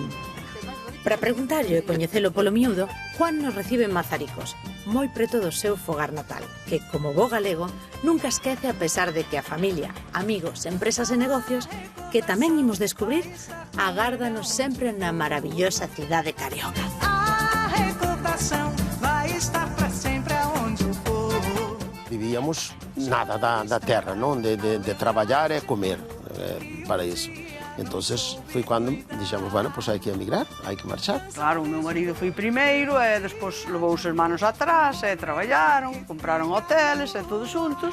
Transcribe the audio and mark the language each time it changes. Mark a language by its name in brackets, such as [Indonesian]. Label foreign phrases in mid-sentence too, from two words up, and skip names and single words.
[Galician] Para preguntarlle e coñecelo polo miúdo, Juan nos recibe en Mazaricos, moi preto do seu fogar natal, que, como bo galego, nunca esquece a pesar de que a familia, amigos, empresas e negocios, que tamén imos descubrir, agárdanos sempre na maravillosa cidade carioca. [Portuguese] A recordação vai estar para sempre aonde eu for. [Galician] Vivíamos nada da terra, non? De traballar e comer para iso. Entonces foi cando dixemos, bueno, pois hai que emigrar, hai que marchar. Claro, o meu marido foi primeiro e despois levou os hermanos atrás e traballaron, compraron hoteles e todos xuntos.